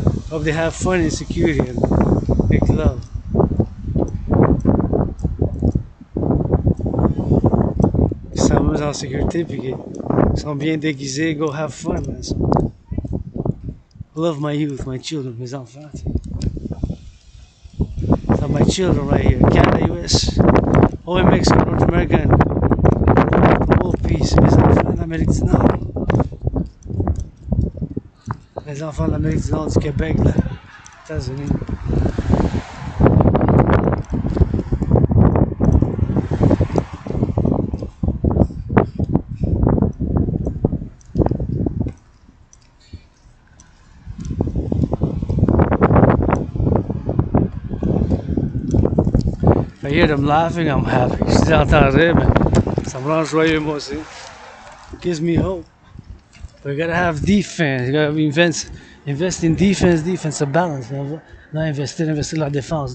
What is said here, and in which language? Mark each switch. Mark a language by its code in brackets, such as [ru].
[en] Hope they have fun in security and make love. [fr] Ils s'amusent en sécurité puis qu'ils sont bien déguisés. [en] Go have fun, man. So, I love my youth, my children, [fr] mes enfants. [en] So my children right here, Canada, US, all in Mexico, North America, and the whole piece. [fr] Mes enfants d'Amérique du Nord. Les enfants de l'Amérique du Nord, du Québec, des États-Unis. [en] I hear them laughing, I'm happy. [fr] Je les entends rire, mais ça me rend joyeux moi aussi. [en] Gives me hope. But you gotta have defense. You gotta invest in defense, defensive balance. [fr] Non, investir dans la défense.